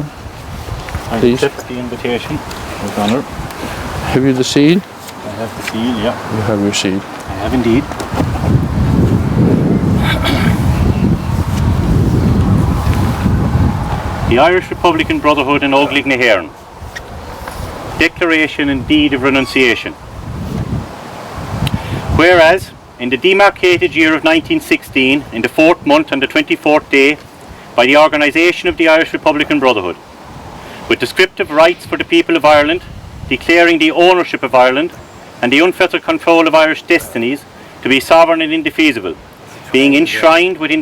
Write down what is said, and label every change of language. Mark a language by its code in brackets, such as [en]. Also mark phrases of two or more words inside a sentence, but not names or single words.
[en] I Please. accept the invitation with honour. Have you the seal? I have the seal, yeah. You have your seal. I have indeed. The Irish Republican Brotherhood in Óglaigh na hÉireann. Declaration and Deed of Renunciation. Whereas, in the demarcated year of 1916, in the 4th month and the 24th day, by the organisation of the Irish Republican Brotherhood, with descriptive rights for the people of Ireland, declaring the ownership of Ireland and the unfettered control of Irish destinies to be sovereign and indefeasible, being enshrined within